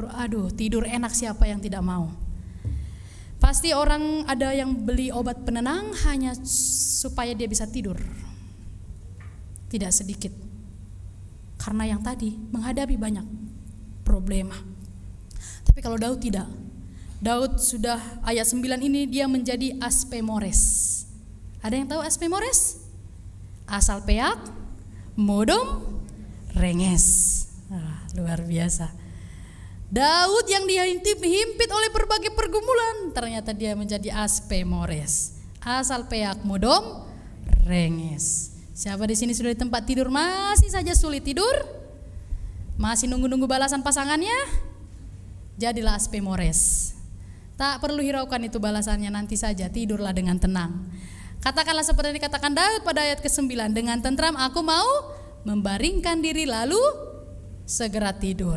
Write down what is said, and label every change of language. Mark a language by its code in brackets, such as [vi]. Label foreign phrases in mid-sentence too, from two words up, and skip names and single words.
[id] Aduh, tidur enak, siapa yang tidak mau? Pasti orang ada yang beli obat penenang hanya supaya dia bisa tidur. Tidak sedikit. Karena yang tadi menghadapi banyak problema. Tapi kalau Daud tidak. Daud sudah ayat 9 ini dia menjadi aspemores. Ada yang tahu aspemores? Asal [bbc] peak, modom, renges. [id] Luar biasa. Daud yang dihimpit oleh berbagai pergumulan, ternyata dia menjadi aspemores. Asal [bbc] peak, modom, renges. [id] Siapa di sini sudah di tempat tidur masih saja sulit tidur? Masih nunggu-nunggu balasan pasangannya? Jadilah aspemores. Tak perlu hiraukan itu balasannya, nanti saja tidurlah dengan tenang. Katakanlah seperti yang dikatakan Daud pada ayat ke-9, dengan tentram aku mau membaringkan diri lalu segera tidur.